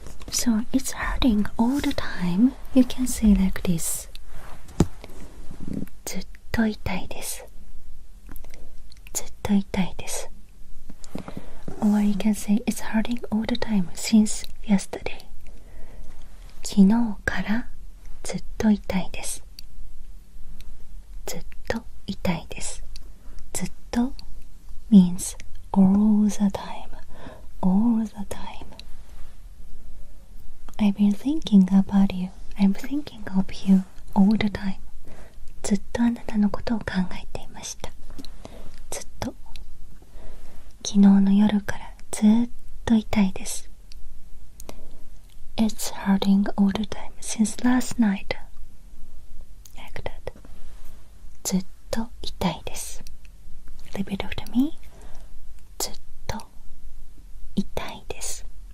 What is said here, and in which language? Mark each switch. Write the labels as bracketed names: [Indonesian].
[English] So it's hurting all the time. You can say like this. [Japanese] ずっと痛いです。ずっと痛いです。 [English] Or you can say it's hurting all the time since yesterday. [Japanese] 昨日からずっと痛いです。ずっと痛いです。 [English] ずっと means all the time. All the time. I've been thinking about you. I'm thinking of you all the time. [Japanese] ずっとあなたのことを考えていました。ずっと。昨日の夜からずっと痛いです。 [English] It's hurting all the time since last night. Like that. [Japanese] ずっと痛いです。 [English] Repeat after me. [Japanese] ずっと痛いです。